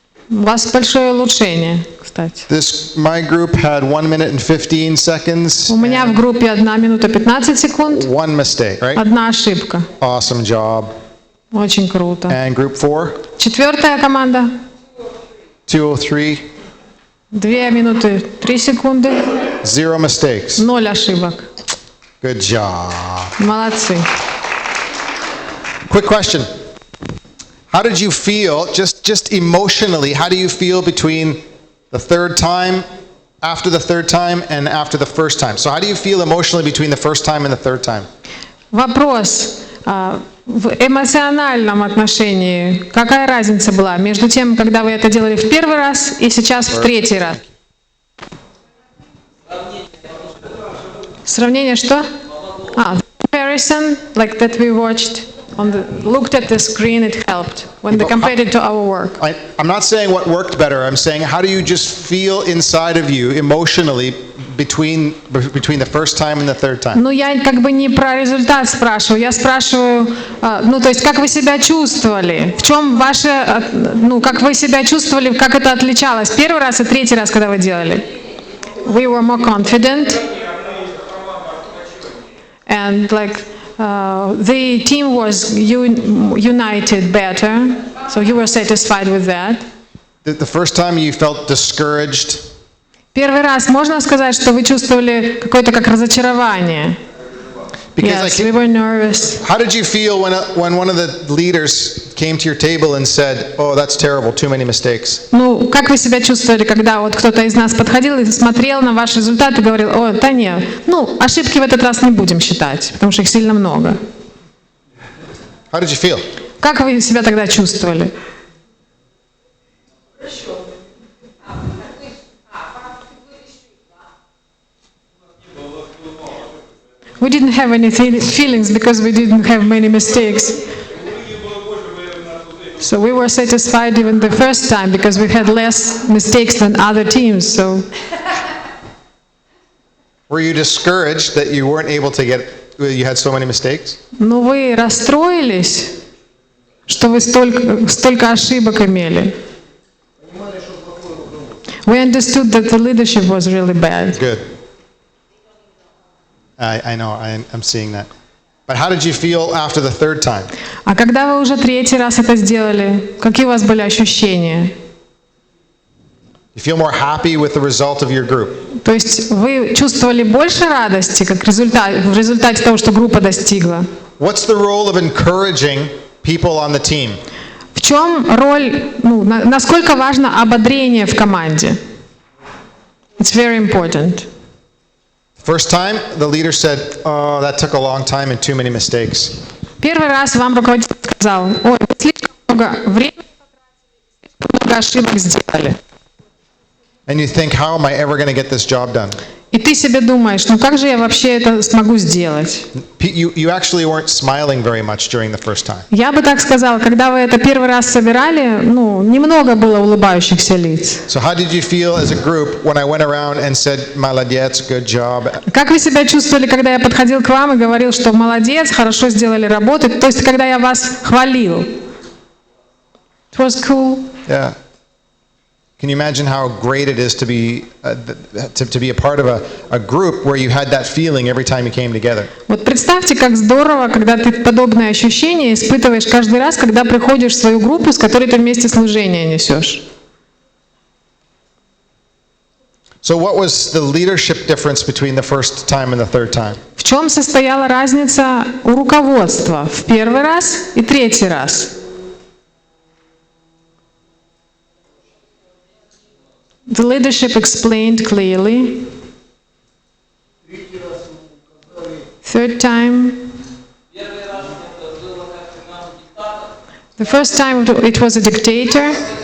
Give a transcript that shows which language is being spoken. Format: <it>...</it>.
<ru>У вас большое улучшение, кстати.</ru> <en>My group had 1 minute and 15 seconds.</en> <ru>У меня в группе 1 минута 15 секунд,</ru> <en>One mistake, right?</en> <ru>1 ошибка.</ru> <en>Awesome job.</en> <ru>Очень круто.</ru> <en>And group 4,</en> <ru>4-я команда.</ru> <en>203,</en> <ru>2 минуты 3 секунды,</ru> <en>0 mistakes.</en> <ru>0 ошибок.</ru> <en>Good job.</en> <ru>Молодцы.</ru> <en>Quick question. How did you feel, just emotionally, how do you feel between the third time, after the third time, and after the first time? So how do you feel emotionally between the first time and the third time?</en> <ru>Вопрос. В эмоциональном отношении какая разница была между тем, когда вы это делали в первый раз и сейчас в третий раз? Сравнение что?</ru> <en>Comparison, like that we watched. Looked at the screen, it helped when they compared it to our work. I'm not saying what worked better. I'm saying how do you just feel inside of you emotionally between the first time and the third time?</en> <ru>Ну, я как бы не про результат спрашиваю, я спрашиваю, ну, то есть, как вы себя чувствовали? В чем ваше, ну, как вы себя чувствовали, как это отличалось первый раз и третий раз, когда вы делали?</ru> <en>We were more confident. And like, the team was united better, so you were satisfied with that. The first time you felt discouraged.</en> <ru>Первый раз можно сказать, что вы чувствовали какое-то как разочарование?</ru> <en>Yes, we were nervous. How did you feel when one of the leaders came to your table and said, "Oh, that's terrible, too many mistakes"?</en> <ru>Ну, как вы себя чувствовали, когда вот кто-то из нас подходил и смотрел на ваш результат и говорил: "О, да нет, ну, ошибки в этот раз не будем считать, потому что их сильно много"?</ru> <en>How did you feel?</en> <ru>Как вы себя тогда чувствовали?</ru> <en>We didn't have any feelings because we didn't have many mistakes. So we were satisfied even the first time because we had less mistakes than other teams. So were you discouraged that you weren't able to you had so many mistakes?</en> <ru>Ну, вы расстроились, что вы столько ошибок имели.</ru> <en>We understood that the leadership was really bad. Good. I know, I'm seeing that. But how did you feel after the third time?</en> <ru>А когда вы уже третий раз это сделали, какие у вас были ощущения?</ru> <en>You feel more happy with the result of your group?</en> <ru>То есть вы чувствовали больше радости, как в результате того, что группа достигла?</ru> <en>What's the role of encouraging people on the team?</en> <ru>В чем роль, ну, насколько важно ободрение в команде?</ru> <en>It's very important. First time, the leader said, "Oh, that took a long time and too many mistakes."</en> <ru>Первый раз вам руководитель сказал: "Ой, вы слишком много времени потратили, слишком много ошибок сделали".</ru> <en>And you think, how am I ever going to get this job done?</en> <ru>И ты себе думаешь: ну как же я вообще это смогу сделать?</ru> <en>You actually weren't smiling very much during the first time.</en> <ru>Я бы так сказала, когда вы это первый раз собирали, ну, немного было улыбающихся лиц.</ru> <en>So how did you feel as a group when I went around and said,</en> <ru>"Молодец,</ru> <en>good job"?</en> <ru>Как вы себя чувствовали, когда я подходил к вам и говорил, что молодец, хорошо сделали работу, то есть когда я вас хвалил?</ru> <en>It was cool. Yeah. Can you imagine how great it is to be a part of a group where you had that feeling every time you came together?</en> <ru>Вот представьте, как здорово, когда ты подобные ощущения испытываешь каждый раз, когда приходишь в свою группу, с которой ты вместе служение несешь.</ru> <en>So what was the leadership difference between the first time and the third time?</en> <ru>В чем состояла разница у руководства в первый раз и третий раз?</ru> <en>The leadership explained clearly. Third time. The first time it was a dictator.</en>